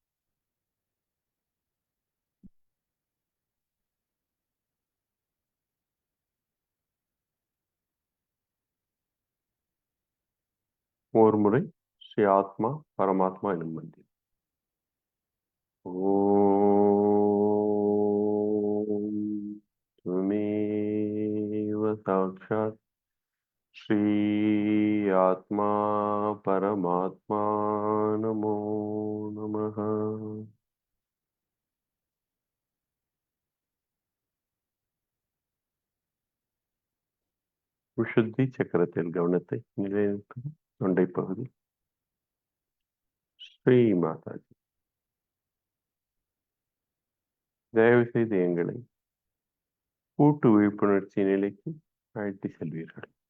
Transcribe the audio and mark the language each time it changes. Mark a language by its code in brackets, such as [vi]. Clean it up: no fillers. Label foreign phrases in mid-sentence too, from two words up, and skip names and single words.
[ta] ஒரு முறை ஸ்ரீ ஆத்மா பரமாத்மா எனும் மந்திரம். [sa] ஓம் त्वमेव साक्षात् श्री आत्मा परमात्मा नमो नमः. [ta] விஷுத்தி சக்கரத்தில் கவனத்தை நிலைநிறுத்தும். தொண்டை பகுதி. ஸ்ரீ மாதாஜி. தயவு செய்து எங்களை கூட்டு விழிப்புணர்ச்சி நிலைக்கு அழைத்து செல்வீர்கள்.